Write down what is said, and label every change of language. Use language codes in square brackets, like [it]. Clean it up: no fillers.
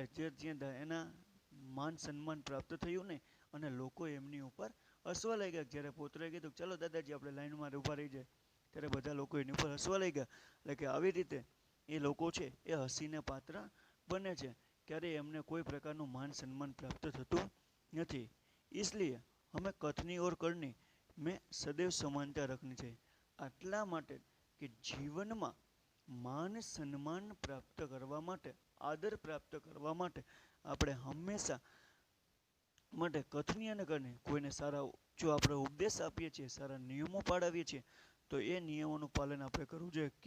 [gu] એટલે જે એના માન સન્માન પ્રાપ્ત થયું નહીં અને લોકો એમની ઉપર હસવા લાગ્યા। જ્યારે પૌત્રએ કીધું ચાલો દાદાજી આપણે લાઈનમાં ઊભા રહી જાય ત્યારે બધા લોકો એની ઉપર હસવા લાગ્યા। એટલે કે આવી રીતે એ લોકો છે એ હસીને પાત્ર બને છે, ક્યારેય એમને કોઈ પ્રકારનું માન સન્માન પ્રાપ્ત થતું નથી। [hi] इसलिए हमें कथनी और करनी में सदैव समानता रखनी चाहिए। [gu] આટલા માટે કે જીવનમાં માન સન્માન પ્રાપ્ત કરવા માટે, આદર પ્રાપ્ત કરવા માટે આપણે હંમેશા માટે કથની અને કરણી કોઈને સારા જો આપણે ઉપદેશ આપીએ છીએ, સારા નિયમો પાડાવીએ છીએ તો એ નિયમોનું પાલન આપણે કરવું જોઈએ।